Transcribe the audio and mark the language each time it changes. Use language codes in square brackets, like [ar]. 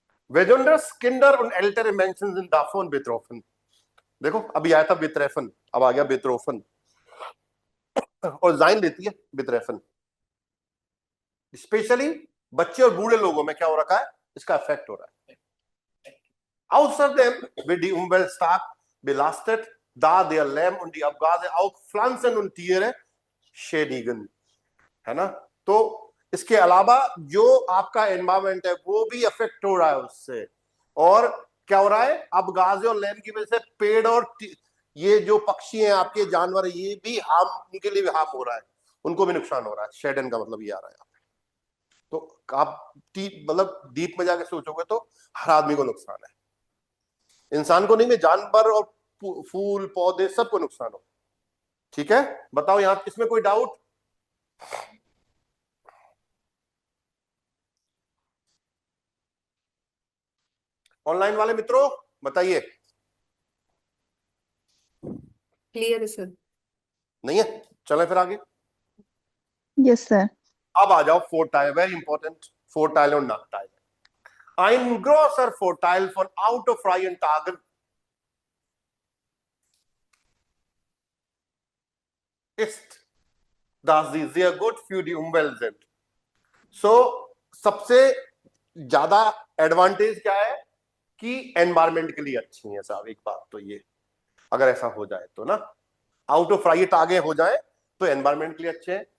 [de] वेजोंडर्स किंडर und ältere Menschen sind davon betroffen, [hi] देखो अभी आया था बेतरेफन, अब आ गया बेतरोफन, और जाइन लेती है बेतरेफन, स्पेशली बच्चे और बूढ़े लोगों में क्या हो रखा है, इसका इफेक्ट हो रहा है। [de] Außerdem wird die Umwelt stark belastet, da der Lärm und die Abgase auch Pflanzen und Tiere schädigen, है ना। [hi] तो इसके अलावा जो आपका एनवायरमेंट है वो भी अफेक्ट हो रहा है उससे, और क्या हो रहा है, अबगाजे और लैम की वजह से पेड़ और ये जो पक्षी हैं आपके, जानवर, ये भी हार्म, उनके लिए भी हार्म हो रहा है, उनको भी नुकसान हो रहा है। शेडन का मतलब ये आ रहा है, तो आप मतलब डीप में जाके सोचोगे तो हर आदमी को नुकसान है, इंसान को नहीं, में जानवर और फूल पौधे सबको नुकसान हो, ठीक है। बताओ यहां इसमें कोई डाउट, ऑनलाइन वाले मित्रों बताइए, क्लियर है सर। नहीं है, चलें फिर आगे। [en] Yes, sir. [hi] अब आ जाओ फोर्टाइल, वेरी इंपॉर्टेंट, फोर्टाइल और नाकटाइल। [de] Ein großer Vorteil von autofreien Tagen ist, dass sie sehr gut für die Umwelt sind. [hi] So, सबसे ज्यादा एडवांटेज क्या है कि एनवायरमेंट के लिए अच्छी है साहब, एक बात तो ये, अगर ऐसा हो जाए तो ना, आउट ऑफ राइट आगे हो जाए तो एनवायरमेंट के लिए अच्छे हैं।